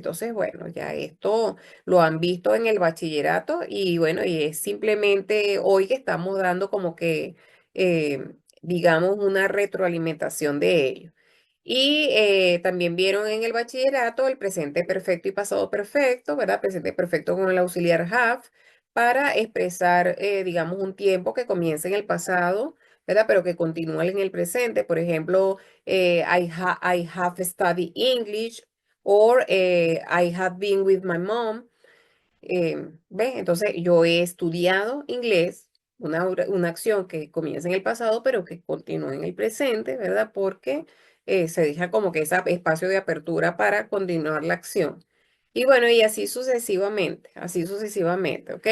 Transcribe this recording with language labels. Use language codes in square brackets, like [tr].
[es] Entonces, bueno, ya esto lo han visto en el bachillerato y bueno, y es simplemente hoy que estamos dando como que, digamos, una retroalimentación de ello. Y también vieron en el bachillerato el presente perfecto y pasado perfecto, ¿verdad? Presente perfecto con el auxiliar have para expresar, digamos, un tiempo que comienza en el pasado, ¿verdad? Pero que continúa en el presente. Por ejemplo, [en] I have studied English or I have been with my mom. [es] ¿Ves? Entonces, yo he estudiado inglés, una acción que comienza en el pasado, pero que continúa en el presente, ¿verdad? Porque se deja como que ese espacio de apertura para continuar la acción. Y bueno, y así sucesivamente, ¿ok?